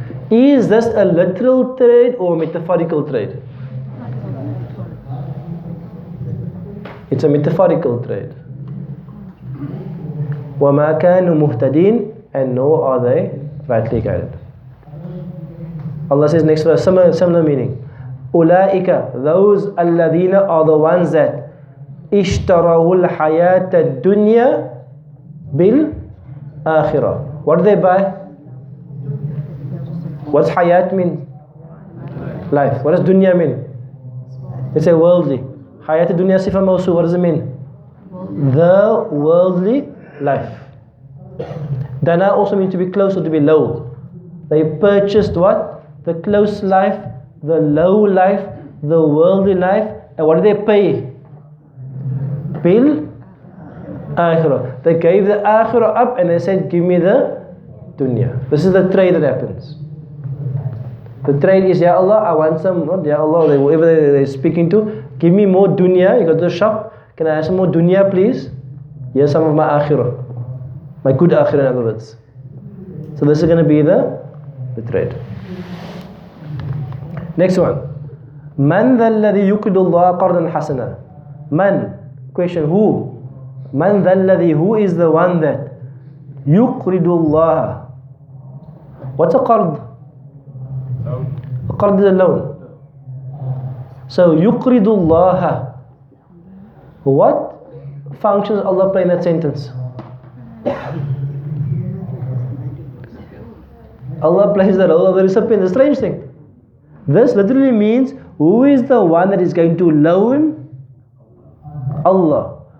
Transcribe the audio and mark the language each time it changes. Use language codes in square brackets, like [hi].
[en] Is this a literal trade or a metaphorical trade? It's a metaphorical trade. [ar] وَمَا كَانُوا مُهْتَدِينَ, [en] and nor are they rightly guided. Allah says next verse, similar meaning. [ar] أُولَٰئِكَ, [en] those [ar] الَّذِينَ [en] are the ones that [ar] اشْتَرَوُا الْحَيَاةَ الدُّنْيَا بِالْآخِرَةِ. [en] What do they buy? What's hayat mean? Life. What does dunya mean? It's a worldly. [ar] Hayat dunya sifa mawsu. [en] What does it mean? The worldly life. Dana also means to be close or to be low. They purchased what? The close life, the low life, the worldly life. And what did they pay? [ar] Bil akhirah. [en] They gave the akhirah up and they said, give me the dunya. This is the trade that happens. The trade is, Ya Allah, I want some, not Ya Allah, whoever they're speaking to, give me more dunya. You go to the shop, can I have some more dunya please? Here's some of my akhirah. My good akhirah in other words. So this is going to be the trade. Next one. [ar] Man ذا الذي يقرض الله قرضا حسنا. [en] Man, question, who? [ar] Man ذا الذي, [en] who is the one that [ar] يقرض الله. [en] What's a qard? A qard is a loan. [ar] So يقرض الله. [en] What functions Allah play in that sentence? Allah plays the role of the recipient. The strange thing. This literally means, who is the one that is going to loan? Allah.